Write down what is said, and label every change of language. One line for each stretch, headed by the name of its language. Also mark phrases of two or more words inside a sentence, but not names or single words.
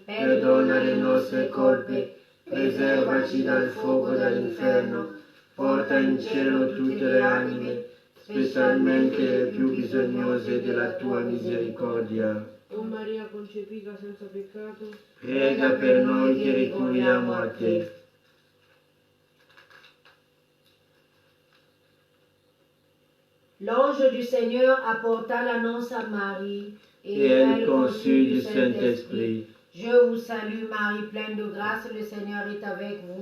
Italian: Perdona le nostre colpe, preservaci dal fuoco dell'inferno, porta in cielo tutte le anime, specialmente le più bisognose della tua misericordia. o Maria concepita senza peccato, Prega per noi che ricorriamo a te.
French: L'ange du Seigneur apporta l'annonce à Marie, Et elle conçut du Saint-Esprit. Je vous salue Marie, pleine de grâce, le Seigneur est avec vous.